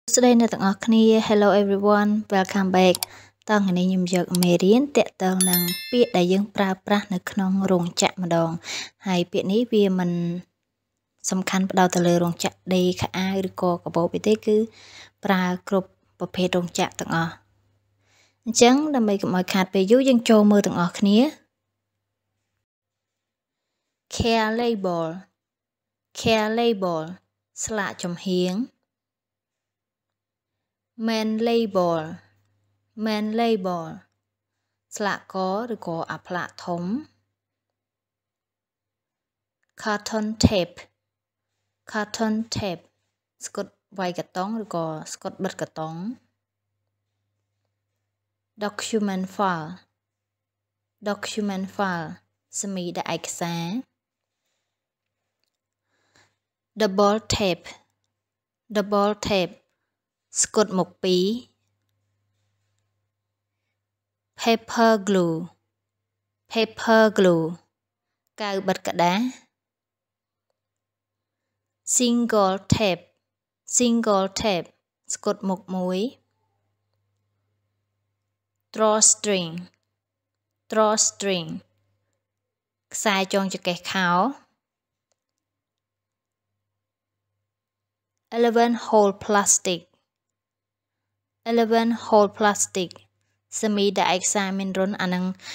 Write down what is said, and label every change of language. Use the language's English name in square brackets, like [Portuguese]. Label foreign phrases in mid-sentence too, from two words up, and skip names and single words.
[Khmer] Today អ្នកទាំងអស់គ្នា [English] Hello everyone welcome back [Khmer] តើថ្ងៃនេះខ្ញុំយកមេរៀនតាក់ទងនឹងពាក្យដែលយើងប្រើ ប្រាស់នៅក្នុងរោងចក្រម្ដងហើយពាក្យនេះវាមិនសំខាន់ផ្ដោត ទៅលើរោងចក្រដេរខោអាវឬក៏កាបូបទេគឺប្រើគ្រប់ប្រភេទរោងចក្រទាំងអស់អញ្ចឹងដើម្បីកុំឲ្យខាតពេលយូរយើងចូលមើលទាំងអស់គ្នា [English] care label [Khmer] ស្លាកចំហៀង [English] main label [Khmer] ស្លាកកឬក៏អាផ្លាកធំ [English] carton tape [Khmer] ស្កុតវាយកតុងឬក៏ស្កុតបិទកតុង document file សមីដាក់ឯកសារ [English] double tape [Khmer] ស្កុតមុខពីរ [English] paper glue [Khmer] កៅបិទក្តារ [English] single tape [Khmer] ស្កុតមុខមួយ drawstring ខ្សែចងចង្កេះខោ 11 [English] hole plastic [Khmer] សមីដាក់ឯកសារមានរុនអានឹង